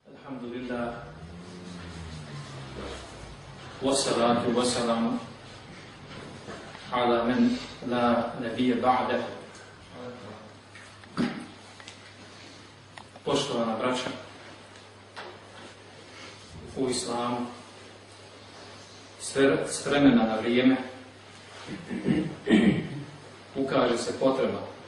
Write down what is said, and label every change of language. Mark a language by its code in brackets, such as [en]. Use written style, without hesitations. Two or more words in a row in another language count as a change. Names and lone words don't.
[ar] الحمد لله والصلاة والسلام على من لا نبي بعده. [bs] Poštovana braća u islamu, s vremena na vrijeme ukaže se potreba